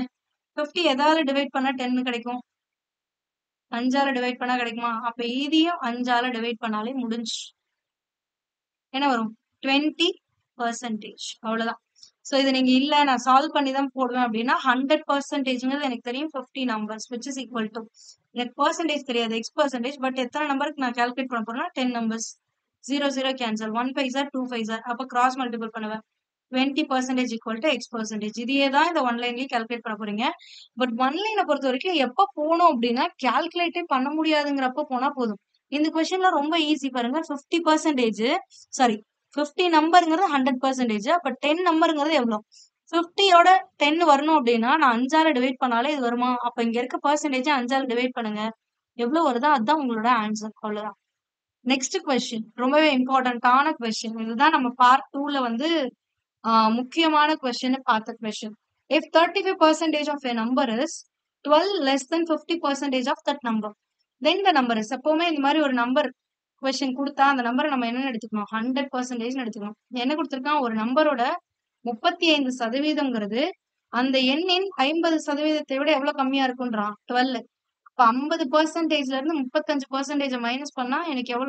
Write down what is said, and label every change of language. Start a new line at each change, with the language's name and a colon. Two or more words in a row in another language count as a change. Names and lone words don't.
Tamil: 50 எதால டிவைட் பண்ணா 10 கிடைக்கும்? 5ஆல டிவைட் பண்ணா கிடைக்குமா? அப்ப இதையும் 5ஆல டிவைட் பண்ணாலே முடிஞ்சு. என்ன வரும்? 20%. அவ்வளவுதான். சோ இது நீங்க இல்ல நான் சால்வ் பண்ணி தான் போடுவேன் அப்படின்னா 100%ங்கிறது எனக்கு தெரியும் 50 நம்பர்ஸ்
English: which is equal to
Tamil: எனக்கு பெர்சன்டேஜ் தெரியாது
English: x percentage.
Tamil: பட் எத்தனை நம்பருக்கு நான் கால்குலேட் பண்ண போறேன்னா 10 நம்பர்ஸ்.
English: 0 0 கேன்சல். 1 5s are 2 5s are.
Tamil: அப்ப
English: cross multiple
Tamil: பண்ணுவேன்.
English: 20% equal to x percentage.
Tamil: இதையே தான் இந்த ஒன்லைன்லயே கால்குலேட் பண்ண போறீங்க. பட் ஒன்லைனை பொறுத்த வரைக்கும் எப்ப போனோம் அப்படின்னா கால்குலேட்டே பண்ண முடியாதுங்கிறப்ப போனா போதும். இந்த கொஸ்டின்ல ரொம்ப ஈஸி பாருங்க. 50% சாரி 50 நம்பருங்கிறது 100%. அப்ப 10 நம்பருங்கிறது எவ்வளவு? 50யோட 10 வரணும் அப்படின்னா நான் 5ஆல டிவைட் பண்ணாலே இது வருமா? அப்ப இங்க இருக்க பெர்சன்டேஜ் 5ஆல டிவைட் பண்ணுங்க. எவ்வளவு வருதோ அதுதான் உங்களோட ஆன்சர். அவ்வளவுதான்.
English: next question
Tamil: ரொம்பவே இம்பார்ட்டன்டான கொஸ்டின். இதுதான் நம்ம பார்ட் 2ல வந்து முக்கியமான கொஸ்டின் பார்த்த கொஸ்டின்.
English: If 35% of a number is 12 less than 50% of that number, then the number is.
Tamil: எப்பவுமே இந்த மாதிரி ஒரு
English: number question
Tamil: கொடுத்தா அந்த நம்பரை நம்ம என்ன எடுத்துக்கணும்? 100% எடுத்துக்கணும். என்ன கொடுத்திருக்கான்? ஒரு நம்பரோட 35%ங்கிறது அந்த எண்ணின் 50%த்தை விட எவ்வளவு கம்மியா இருக்குன்றான்? 12. அப்ப 50%ல இருந்து 35% மைனஸ் பண்ணா எனக்கு எவ்வளவு?